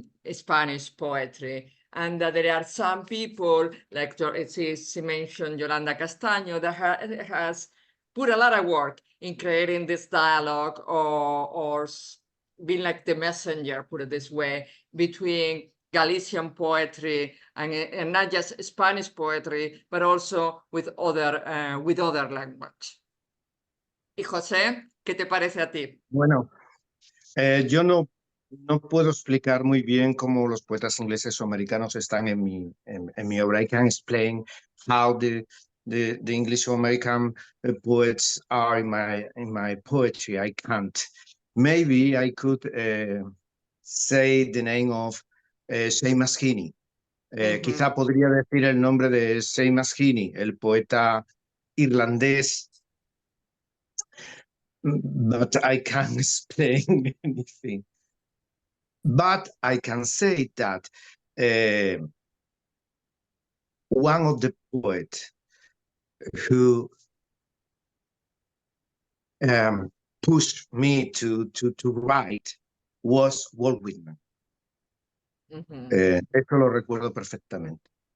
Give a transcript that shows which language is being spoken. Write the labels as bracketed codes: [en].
[en] Spanish poetry, and that there are some people, like she mentioned Yolanda Castaño, that has put a lot of work in creating this dialogue or being like the messenger, put it this way, between Galician poetry and not just Spanish poetry, but also with other language. [es] Y José, ¿qué te parece a ti? Bueno, yo no puedo explicar muy bien cómo los poetas ingleses o americanos están en mi obra. [en] I can explain how the English or American poets are in my poetry. I can't. Maybe I could say the name of Seamus Heaney. [es] Quizá podría decir el nombre de Seamus Heaney, el poeta irlandés, [en] but I can't explain anything. But I can say that one of the poets who pushed me to write was Walt Whitman. [es] Eso lo recuerdo perfectamente.